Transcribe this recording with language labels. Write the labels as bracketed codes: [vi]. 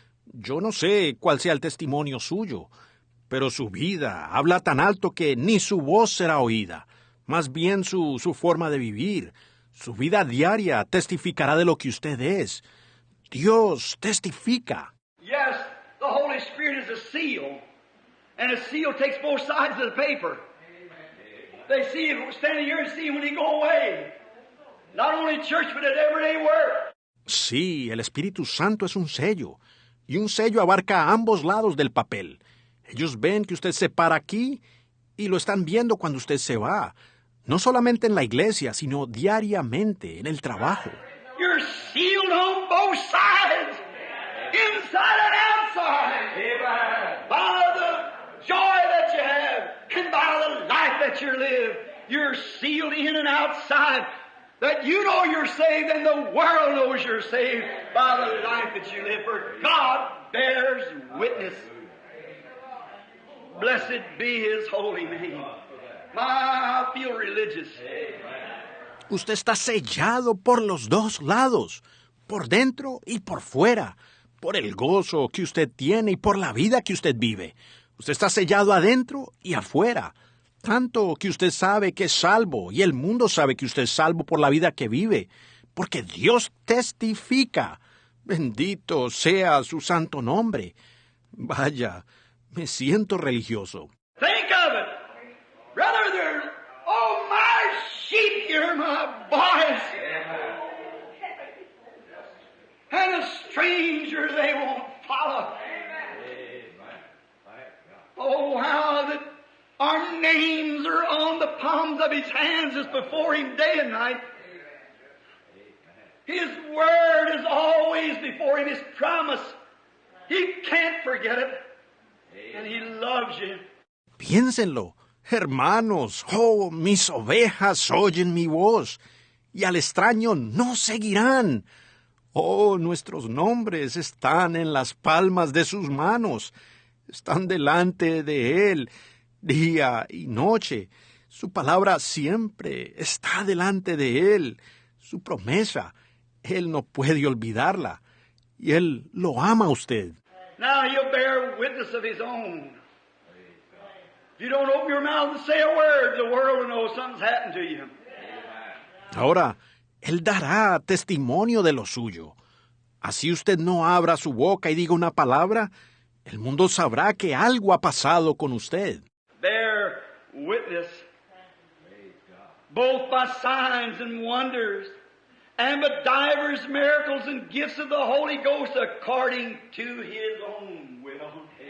[es] Yo no sé cuál sea el testimonio suyo, pero su vida habla tan alto que ni su voz será oída. Más bien su forma de vivir, su vida diaria testificará de lo que usted es. Dios testifica. [en] Yes, the Holy Spirit is a seal, and a seal takes both sides of the paper. They see him standing here and see him when he go away. Not only in church, but at everyday work. [es] Sí, el Espíritu Santo es un sello, y un sello abarca a ambos lados del papel. Ellos ven que usted se para aquí y lo están viendo cuando usted se va, no solamente en la iglesia, sino diariamente en el trabajo. [en] You're sealed on both sides, inside and outside, by the joy that you have and by the life that you live. You're sealed in and outside. That you know you're saved and the world knows you're saved by the life that you live. For God bears witness. Blessed be His holy name. I feel religious. [es] Usted está sellado por los dos lados, por dentro y por fuera, por el gozo que usted tiene y por la vida que usted vive. Usted está sellado adentro y afuera. Tanto que usted sabe que es salvo y el mundo sabe que usted es salvo por la vida que vive, porque Dios testifica. Bendito sea su santo nombre. Vaya, me siento religioso. [en] Think of it. Brother, oh my sheep, you're my boys. And a stranger they won't follow. Oh, how that our names are on the palms of His hands is before Him day and night. His word is always before Him, His promise. He can't forget it. And He loves you. [es] Piénsenlo, hermanos, oh, mis ovejas oyen mi voz, y al extraño no seguirán. Oh, nuestros nombres están en las palmas de sus manos, están delante de Él, día y noche. Su palabra siempre está delante de Él. Su promesa, Él no puede olvidarla. Y Él lo ama a usted. [en] Now He'll bear witness of His own. If you don't open your mouth and say a word, the world will know something's happened to you. [es] Ahora, Él dará testimonio de lo suyo. Así usted no abra su boca y diga una palabra, el mundo sabrá que algo ha pasado con usted. [en] Bear witness, both by signs and wonders, and by divers miracles and gifts of the Holy Ghost according to His own will.